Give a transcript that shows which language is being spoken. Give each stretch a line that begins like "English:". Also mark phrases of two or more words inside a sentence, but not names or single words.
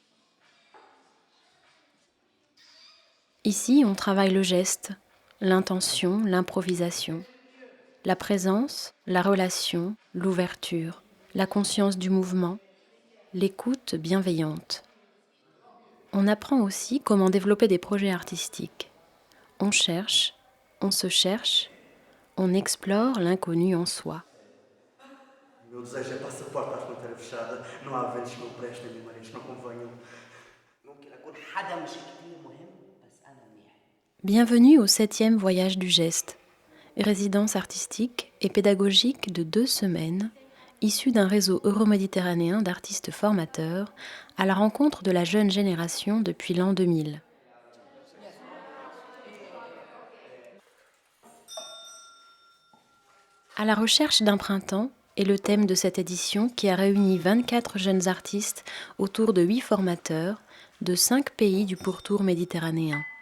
French: Ici, on travaille le geste, l'intention, l'improvisation, la présence, la relation, l'ouverture, la conscience du mouvement, l'écoute bienveillante. On apprend aussi comment développer des projets artistiques. On cherche, on se cherche, on explore l'inconnu en soi.
Portuguese: Meu desejo é passaporte à fronteira fechada. Não há ventos que não prestem, nem marés que não convenham.
Arabic: ممكن أكون حدا مش كتير مهم بس أنا منيح.
French: Bienvenue au 7e voyage du geste, résidence artistique et pédagogique de 2 semaines, issue d'un réseau euroméditerranéen d'artistes formateurs à la rencontre de la jeune génération depuis l'an 2000. À la recherche d'un printemps est le thème de cette édition qui a réuni 24 jeunes artistes autour de 8 formateurs de 5 pays du pourtour méditerranéen.